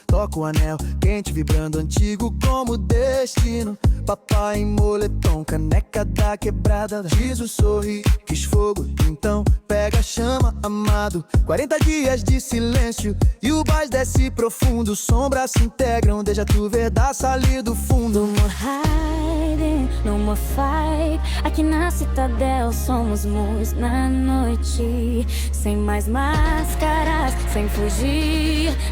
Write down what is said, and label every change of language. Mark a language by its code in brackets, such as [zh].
[pt] Toco o anel, quente vibrando, antigo como destino. Papai em moletom, caneca da quebrada. Jesus sorri, quis fogo, então pega a chama, amado. 40 dias de silêncio e o baixo desce profundo. Sombras se integram, deixa tu ver da salir do fundo. [en] No more hiding, no more fight. [pt] Aqui na Citadel somos muitos na noite, sem mais máscaras, sem fugir.